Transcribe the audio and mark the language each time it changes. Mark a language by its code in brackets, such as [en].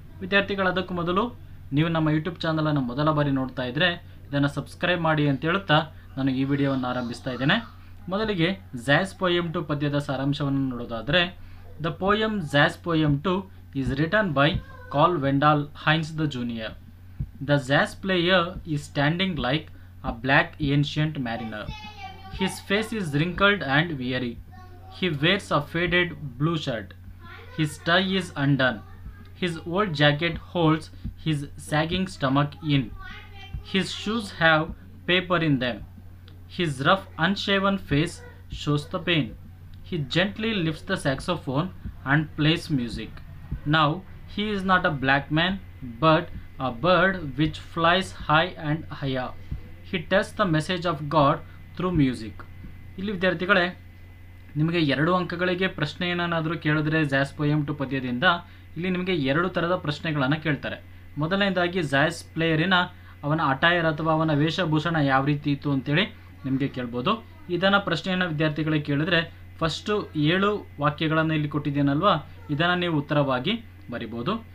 [kn] ವಿದ್ಯಾರ್ಥಿಗಳು, ಅದಕ್ಕೂ ಮೊದಲು ನೀವು ನಮ್ಮ ಯೂಟ್ಯೂಬ್ ಚಾನಲನ್ನು ಮೊದಲ ಬಾರಿ ನೋಡ್ತಾ ಇದ್ದರೆ ಇದನ್ನು ಸಬ್ಸ್ಕ್ರೈಬ್ ಮಾಡಿ ಅಂತ ಹೇಳುತ್ತಾ ನಾನು ಈ ವಿಡಿಯೋವನ್ನು ಆರಂಭಿಸ್ತಾ ಇದ್ದೇನೆ. ಮೊದಲಿಗೆ ಝ್ಯಾಸ್ ಪೋಯಮ್ 2 ಪದ್ಯದ ಸಾರಾಂಶವನ್ನು ನೋಡೋದಾದರೆ, [en] The poem jazz poem 2 is written by Carl Wendell Heinz the Jr. The jazz player is standing like a black ancient mariner. His face is wrinkled and weary. He wears a faded blue shirt. His tie is undone. His old jacket holds his sagging stomach in. His shoes have paper in them. His rough, unshaven face shows the pain. He gently lifts the saxophone and plays music. Now, he is not a black man, but a bird which flies high and higher. He tells the message of God through music. [kn] ಇಲ್ಲಿ ವಿದ್ಯಾರ್ಥಿಗಳೇ, ನಿಮಗೆ 2 ಅಂಕಗಳಿಗೆ ಪ್ರಶ್ನೆ ಏನಾದರೂ ಕೇಳಿದ್ರೆ ಝ್ಯಾಸ್ poem 2 ಪದ್ಯದಿಂದ ಇಲ್ಲಿ ನಿಮಗೆ 2 ಥರದ ಪ್ರಶ್ನೆಗಳನ್ನು ಕೇಳ್ತಾರೆ. ಮೊದಲನೇದಾಗಿ ಝ್ಯಾಸ್ ಪ್ಲೇಯರಿನ ಅವನ ಅಟೈರ್ ಅಥವಾ ಅವನ ವೇಷಭೂಷಣ ಯಾವ ರೀತಿ ಇತ್ತು ಅಂತೇಳಿ ನಿಮಗೆ ಕೇಳ್ಬೋದು. ಇದನ್ನು ಪ್ರಶ್ನೆಯನ್ನು ವಿದ್ಯಾರ್ಥಿಗಳಿಗೆ ಕೇಳಿದ್ರೆ ಫಸ್ಟು 7 ವಾಕ್ಯಗಳನ್ನು ಇಲ್ಲಿ ಕೊಟ್ಟಿದ್ದೇನಲ್ವಾ, ಇದನ್ನು ನೀವು ಉತ್ತರವಾಗಿ ಬರಿಬೋದು.